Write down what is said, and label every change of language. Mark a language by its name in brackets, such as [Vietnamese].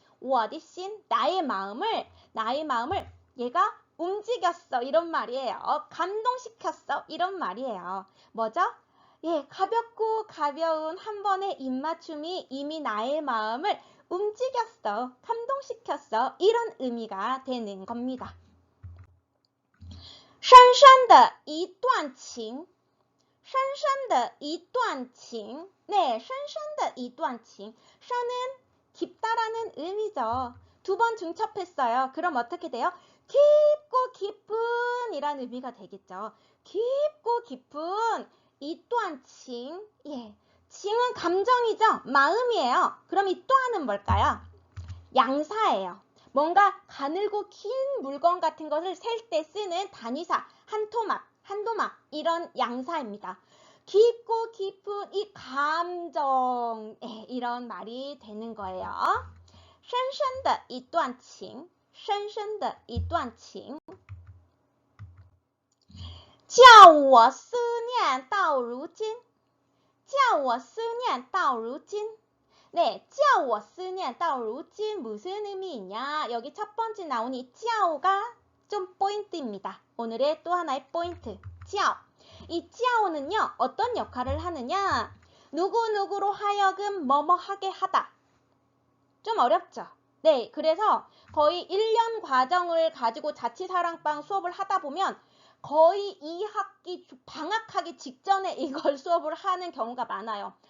[Chinese] 我的心, [Korean] 나의 마음을 얘가 움직였어. 이런 말이에요. 감동시켰어. 이런 말이에요. 뭐죠? 예, 가볍고 가벼운 한 번의 입맞춤이 이미 나의 마음을 움직였어. 감동시켰어. 이런 의미가 되는 겁니다. [Chinese] 深深的一段情深深的一段情. [Korean] 네, [Chinese] 深深的一段情. 深은 [Korean] 깊다라는 의미죠. 두 번 중첩했어요. 그럼 어떻게 돼요? 깊고 깊은 이란 의미가 되겠죠. 깊고 깊은 이 또한 칭. 예. 칭은 감정이죠. 마음이에요. 그럼 이 또한은 뭘까요? 양사예요. 뭔가 가늘고 긴 물건 같은 것을 셀 때 쓰는 단위사, 한 토막, 한 도막 이런 양사입니다. 깊고 깊은 이 감정, 이런 말이 되는 거예요. [Chinese] 深深的一段情，深深的一段情，叫我思念到如今，叫我思念到如今。 [Korean] 네, [Chinese] 叫我思念到如今 [Korean] 무슨 의미이냐? 여기 첫 번째 나온 이 叫가 좀 포인트입니다. 오늘의 또 하나의 포인트, 叫. 이 叫는요, 어떤 역할을 하느냐? 누구누구로 하여금 뭐뭐 하게 하다. 좀 어렵죠? 네, 그래서 거의 1년 과정을 가지고 자취사랑방 수업을 하다 보면 거의 2학기 방학하기 직전에 이걸 수업을 하는 경우가 많아요.